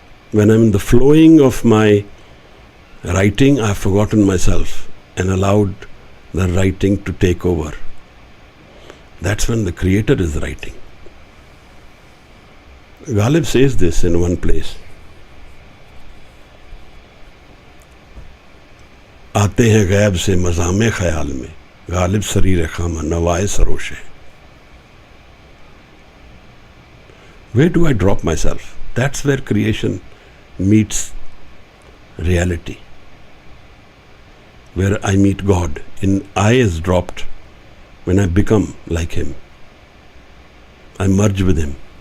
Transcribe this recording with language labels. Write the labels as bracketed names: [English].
[English] When I'm in the flowing of my writing, I've forgotten myself and allowed the writing to take over. That's when the Creator is writing. Ghalib says this in one place. [Urdu] आते हैं गैब से मज़ामे ख्याल में, गालिब सरीर खामा नवाए सरोशे. [English] Where do I drop myself? That's where creation meets reality. Where I meet God. In I is dropped when I become like Him. I merge with Him.